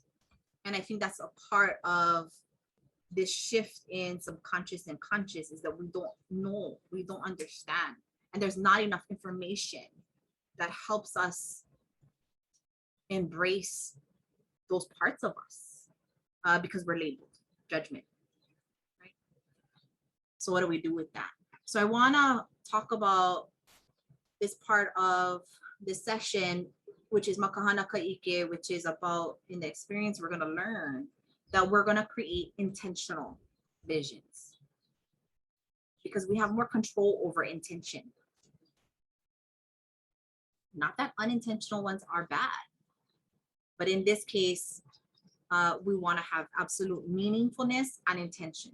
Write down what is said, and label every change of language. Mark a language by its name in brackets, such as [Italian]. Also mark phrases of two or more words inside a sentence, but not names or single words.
[English] And I think that's a part of this shift in subconscious and conscious, is that we don't know, we don't understand, and there's not enough information that helps us embrace those parts of us because we're labeled judgment, right? So what do we do with that? So I want to talk about this part of this session, which is [Hawaiian] makahana ka ʻike, [English] which is about, in the experience, we're going to learn that we're going to create intentional visions because we have more control over intention. Not that unintentional ones are bad, but in this case, we want to have absolute meaningfulness and intention.